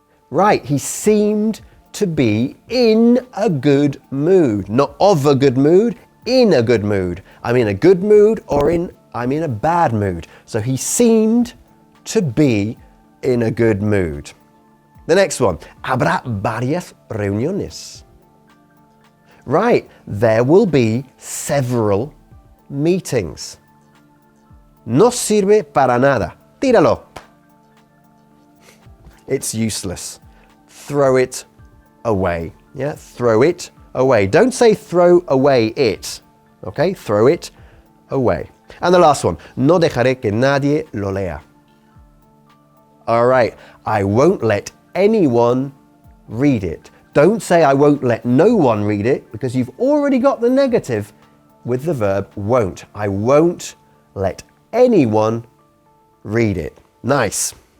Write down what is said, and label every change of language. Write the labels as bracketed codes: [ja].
[en] Right, he seemed to be in a good mood. Not of a good mood, in a good mood. I'm in a good mood or I'm in a bad mood. So he seemed to be in a good mood. The next one. [es] Habrá varias reuniones. [en] Right, there will be several meetings. [es] No sirve para nada. Tíralo. [en] It's useless. Throw it away. Yeah, throw it away. Don't say throw away it. Okay, throw it away. And the last one. [es] No dejaré que nadie lo lea. [en] All right, I won't let anyone read it. Don't say I won't let no one read it, because you've already got the negative with the verb won't. I won't let anyone read it. Nice.